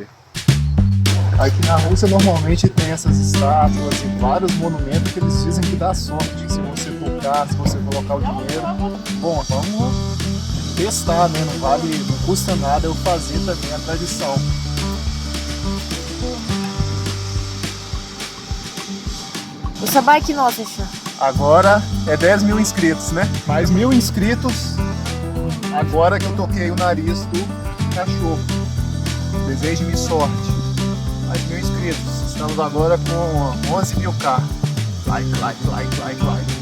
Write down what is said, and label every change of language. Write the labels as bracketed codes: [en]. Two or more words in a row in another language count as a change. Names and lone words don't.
[pt] Aqui na Rússia normalmente tem essas estátuas e vários monumentos que eles dizem que dá sorte se você tocar, se você colocar o dinheiro. Bom, vamos testar, né? Não custa nada eu fazer também a tradição. [ru] O собаки нос еще. [pt] Agora é 10 mil inscritos, né? Mais 1000 inscritos agora que eu toquei o nariz do cachorro. Deseje-me sorte. Mais 1000 inscritos. Estamos agora com 11.000k. Like.